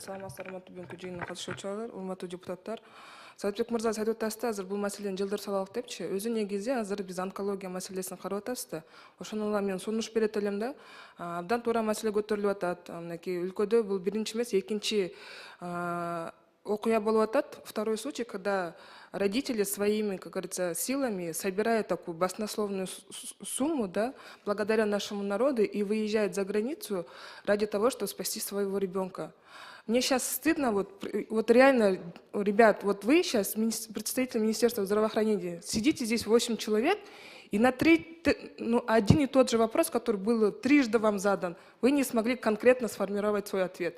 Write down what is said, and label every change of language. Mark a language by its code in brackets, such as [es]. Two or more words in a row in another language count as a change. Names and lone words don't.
[ky] Саламатсыздар, урматтуу бүгүнкү жыйынга катышуучулар, урматтуу депутаттар. Садыкбек мырза айтып атасызда, азыр бул маселени жылдыр салалык депчи. Өзү негизи азыр биз онкология маселесин карап атабыз да. Ошону мен сунуш берет элем да. Абдан туура маселе көтөрүлүп атат. Мынакей өлкөдө бул биринчи эмес, экинчи окуя болуп атат. [ru] Второй случай, когда родители своими, как говорится, силами собирают такую баснословную сумму, да, благодаря нашему народу и выезжают за границу ради того, чтобы спасти своего ребенка. Мне сейчас стыдно, вот реально, ребят, вот вы сейчас, представители Министерства здравоохранения, сидите здесь 8 человек, и на один и тот же вопрос, который был трижды вам задан, вы не смогли конкретно сформировать свой ответ.